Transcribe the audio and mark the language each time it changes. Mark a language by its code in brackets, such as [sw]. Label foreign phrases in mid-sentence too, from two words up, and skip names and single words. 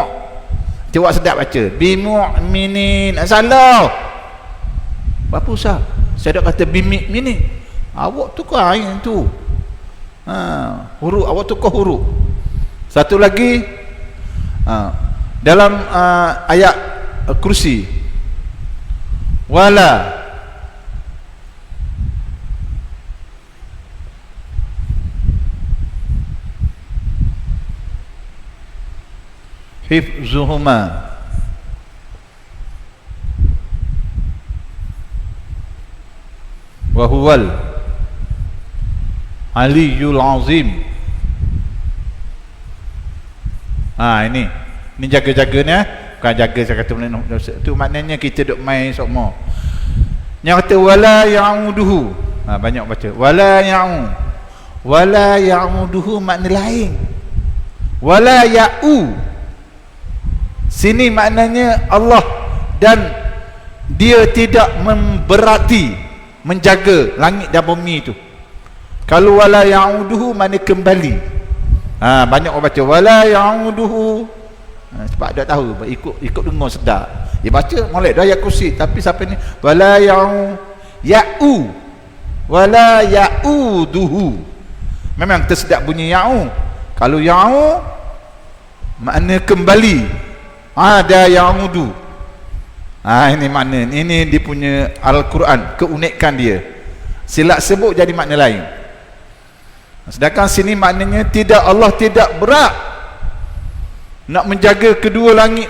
[ms] Cuba sedap baca bimu'minin. Salah. Apa usah? Saya dah kata bimu'minin. Awak tukar ain tu. Huruf awak tukar huruf. Satu lagi, dalam ayat kursi, [ar] ولا حفظهما وهو العلي العظيم. [ms] Ini jaga-jaga ni, bukan jaga saya kata tu maknanya kita duk main semua. Yang kata [ar] ولا يعوده, [ms] banyak baca [ar] ولا يؤو، ولا يؤوده [ms] makna lain. [ar] ولا يؤو [ms] sini maknanya Allah, dan dia tidak memberati menjaga langit dan bumi itu. Kalau [ar] ولا يعوده [ms] makna kembali. Banyak orang baca [ar] ولا يعوده, [ms] sebab dah tahu, ikut dengar sedap. Dia baca molek dah ayat kursi, tapi sampai ni [ar] ولا يؤو، ولا يؤوده. [ms] Memang tersedap bunyi ya'u. Kalau ya'u makna kembali. Ada ya'udu. Ini makna, ini dia punya Al-Quran, keunikan dia. Silap sebut jadi makna lain. Sedangkan sini maknanya tidak, Allah tidak berat nak menjaga kedua langit.